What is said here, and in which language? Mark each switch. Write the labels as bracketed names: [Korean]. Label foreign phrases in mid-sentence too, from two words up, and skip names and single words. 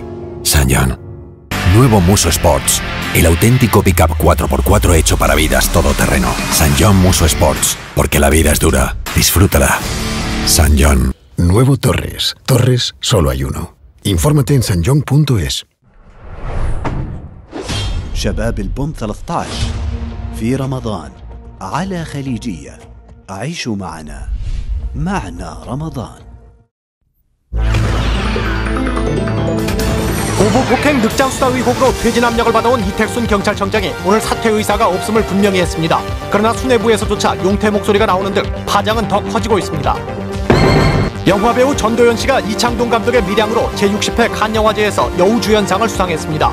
[Spanish] SsangYong. Nuevo Muso Sports, el auténtico pickup 4x4 hecho para vidas todoterreno. SsangYong Muso Sports, porque la vida es dura. Disfrútala. SsangYong. Nuevo Torres. Torres solo hay uno. infórmate en sanyong.es. [Arabic] شباب البوم 13 في رمضان على خليجية. عيشوا معنا رمضان. [Korean] 고부 폭행 늑장 수사 의혹으로 퇴진 압력을 받아온 이택순 경찰청장이 오늘 사퇴 의사가 없음을 분명히 했습니다. 그러나 수뇌부에서조차 용퇴 목소리가 나오는 등 파장은 더 커지고 있습니다. 영화배우 전도연 씨가 이창동 감독의 밀양으로 제60회 칸영화제에서 여우주연상을 수상했습니다.